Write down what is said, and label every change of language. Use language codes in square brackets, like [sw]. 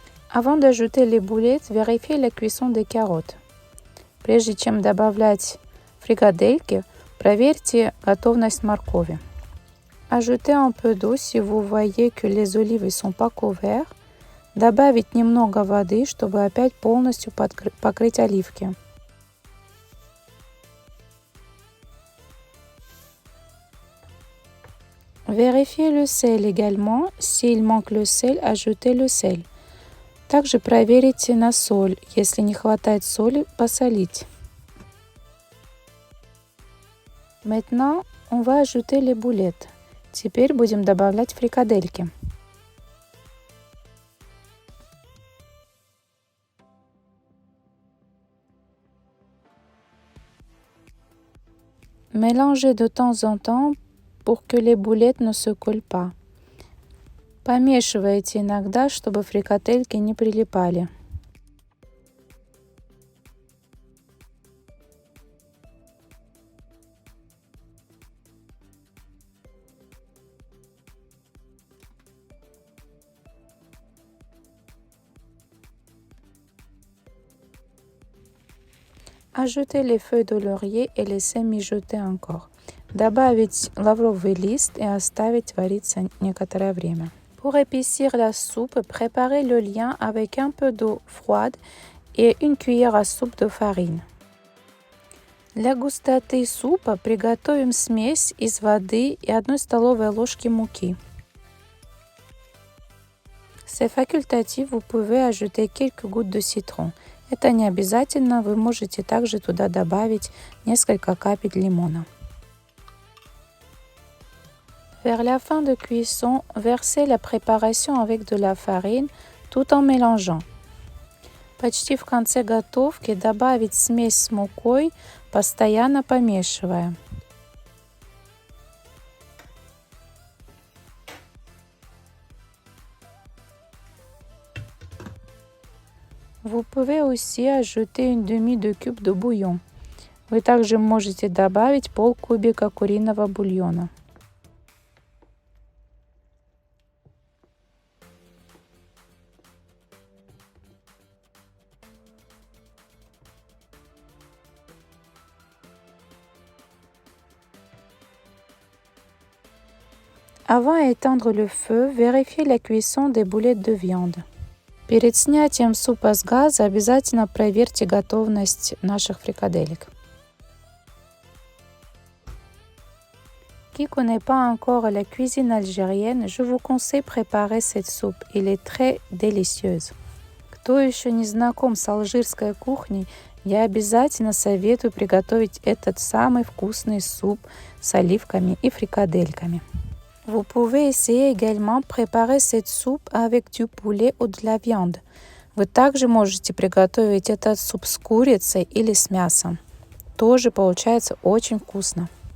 [fr] Avant d'ajouter les boulettes, vérifiez la cuisson des carottes. [ru] Прежде чем добавлять фрикадельки, проверьте готовность моркови. [fr] Ajoutez un peu d'eau si vous voyez que les olives ne sont pas couvertes. [ru] Добавить немного воды, чтобы опять полностью покрыть оливки. [fr] Vérifiez le sel également. S'il manque le sel, ajoutez le sel. [ru] Также проверите на соль. Если не хватает соли, посолить. [fr] Maintenant, on va ajouter les boulettes. [ru] Теперь будем добавлять фрикадельки. [fr] Mélangez de temps en temps pour que les boulettes ne se collent pas. [ru] Помешивайте иногда, чтобы фрикадельки не прилипали. [fr] Ajoutez les feuilles de laurier et laissez mijoter encore. [ru] Добавить лавровый лист и оставить вариться некоторое время. [fr] Pour épaissir la soupe, préparez le lien avec un peu d'eau froide et une cuillère à soupe de farine. [ru] Для густоты супа приготовим смесь из воды и 1 столовой ложки муки. [fr] C'est facultatif, vous pouvez ajouter quelques gouttes de citron. [ru] Это не обязательно, вы можете также туда добавить несколько капель лимона. [fr] Vers la fin de cuisson, versez la préparation avec de la farine tout en mélangeant. [ru] Почти в конце готовки добавить смесь с мукой, постоянно помешивая. [fr] Vous pouvez aussi ajouter une demi de cube de bouillon. [ru] Вы также можете добавить полкубика куриного бульона. [fr] Avant d'éteindre le feu, vérifiez la cuisson des boulettes de viande. [ru] Перед снятием супа с газа обязательно проверьте готовность наших фрикаделек. [fr] Qui connaît pas encore la cuisine algérienne, je vous conseille préparer cette soupe. Elle est très délicieuse. [ru] Кто еще не знаком с алжирской кухней, я обязательно советую приготовить этот самый вкусный суп с оливками и фрикадельками. [fr] Vous pouvez essayer également préparer cette soupe avec du poulet ou de la viande. [ru] Вы также можете приготовить этот суп с курицей или с мясом. Тоже получается очень вкусно.